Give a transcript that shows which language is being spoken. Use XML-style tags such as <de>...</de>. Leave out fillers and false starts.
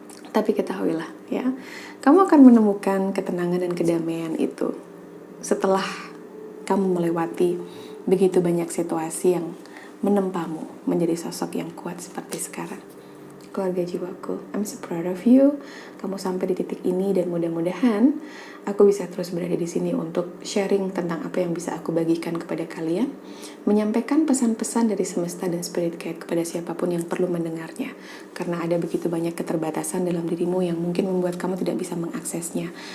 <id>Tapi ketahuilah, ya, kamu akan menemukan ketenangan dan kedamaian itu setelah kamu melewati begitu banyak situasi yang menempamu menjadi sosok yang kuat seperti sekarang. Keluarga jiwaku,</id> <en>I'm so proud of you.</en> <id>Kamu sampai di titik ini dan mudah-mudahan aku bisa terus berada di sini untuk sharing tentang apa yang bisa aku bagikan kepada kalian, menyampaikan pesan-pesan dari semesta dan spirit guide kepada siapapun yang perlu mendengarnya. Karena ada begitu banyak keterbatasan dalam dirimu yang mungkin membuat kamu tidak bisa mengaksesnya.</id>